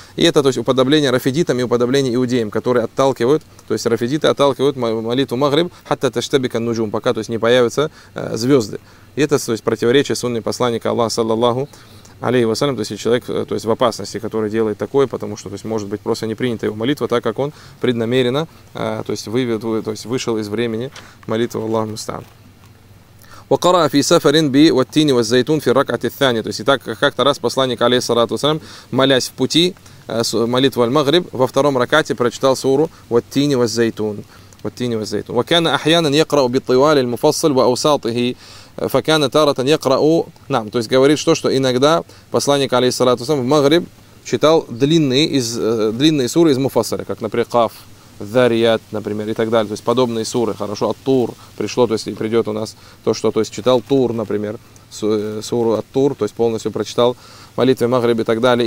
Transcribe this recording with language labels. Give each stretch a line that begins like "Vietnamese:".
Russian: И это, то есть, уподобление рафидитам и уподобление иудеям, которые отталкивают, то есть рафидиты отталкивают молитву Магриб,
Arabic: хатта таштабика нуджум,
Russian: пока, то есть, не появятся звезды. И это, то есть, противоречие сунне посланника Аллаха, саллаллаху алейхи вассалям, то есть человек, то есть, в опасности, который делает такое, потому что, то есть, может быть, просто не принята его молитва, так как он преднамеренно, то есть, вышел из времени молитвы Аллаху мустан.
Arabic: وقرأ في سفر بي والتين والزيتون في الركعة الثانية.
Russian: То есть, и так как-то раз посланник, алейхиссалату вассалям, молясь в пути молитву аль-магриб, во втором ракате прочитал суру «Ваттини ваззайтун». «Ваттини ваззайтун».
Arabic: وكان احيانا يقرأ بالطوال المفصل واوساطه. فكان تارة يقرأ نعم.
Russian: То есть говорит, что иногда посланник, алейхиссалату вассалям, в Магриб читал длинные суры из муфассаля, как, например, Каф, Дарият, например, и так далее. То есть подобные суры, хорошо, Ат-Тур пришло, то есть и придет у нас то, что, то есть, читал Тур, например, суру Ат-Тур, то есть полностью прочитал молитвы Магриб и так далее.